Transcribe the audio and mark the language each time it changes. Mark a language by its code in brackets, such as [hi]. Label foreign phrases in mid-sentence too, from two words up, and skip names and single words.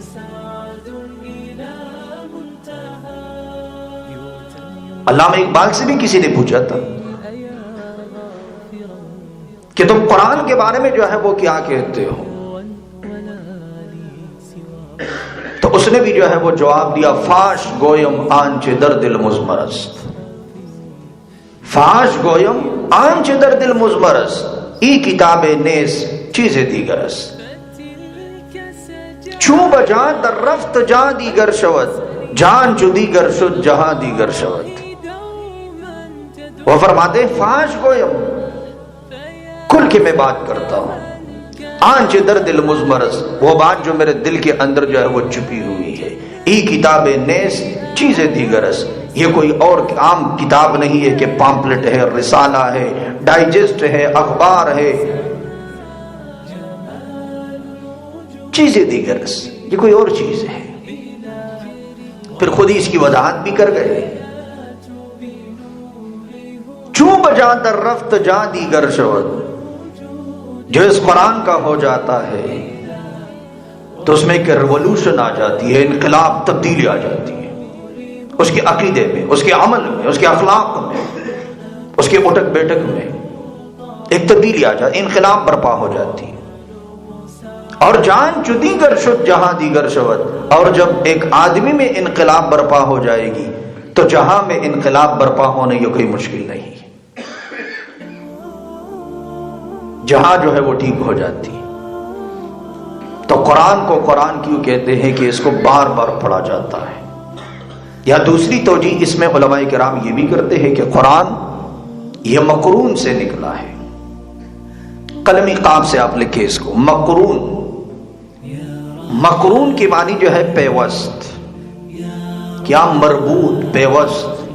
[ur] علامہ اقبال سے بھی کسی نے پوچھا تھا کہ تم قرآن کے بارے میں جو ہے وہ کیا کہتے ہو، تو اس نے بھی جو ہے وہ جواب دیا، [fa] فاش گویم آنچ در دل مزمرست، فاش گویم آنچ در دل مزمرست، ای کتاب نیز چیز دیگرست، چون بجا در رفت جا دیگر شود، جان چو دیگر شد جہاں دیگر شود۔ [ur] وہ فرماتے ہیں [fa] فاش گویم، [ur] کھل کے میں بات کرتا ہوں، [fa] آنچ در دل مزمرس، [ur] وہ بات جو میرے دل کے اندر جو ہے وہ چھپی ہوئی ہے، [fa] ای کتاب نیس چیزیں دیگرس، [ur] یہ کوئی اور عام کتاب نہیں ہے کہ پامپلٹ ہے، رسالہ ہے، ڈائجسٹ ہے، اخبار ہے، [fa] چیزیں دیگرس، [ur] یہ کوئی اور چیز ہے۔ پھر خود ہی اس کی وضاحت بھی کر گئے، [fa] چوں بجا در رفت جا دیگر شود، [ur] جو اس قرآن کا ہو جاتا ہے تو اس میں ایک ریولوشن آ جاتی ہے، انقلاب، تبدیلی آ جاتی ہے، اس کے عقیدے میں، اس کے عمل میں، اس کے اخلاق میں، اس کے اٹک بیٹک میں ایک تبدیلی آ جاتی ہے، انقلاب برپا ہو جاتی ہے۔ [fa] اور جان چو دیگر شد جہاں دیگر شود، [ur] اور جب ایک آدمی میں انقلاب برپا ہو جائے گی تو جہاں میں انقلاب برپا ہونے یہ کوئی مشکل نہیں ہے، جہاں جو ہے وہ ٹھیک ہو جاتی ہے۔ تو قرآن کو قرآن کیوں کہتے ہیں؟ کہ اس کو بار بار پڑھا جاتا ہے۔ یا دوسری توجیہ اس میں علماء کرام یہ بھی کرتے ہیں کہ قرآن یہ مقرون سے نکلا ہے، قلمی قاف سے آپ لکھیں اس کو، مقرون، مقرون کی معنی جو ہے پیوست، کیا مربوط، پیوست۔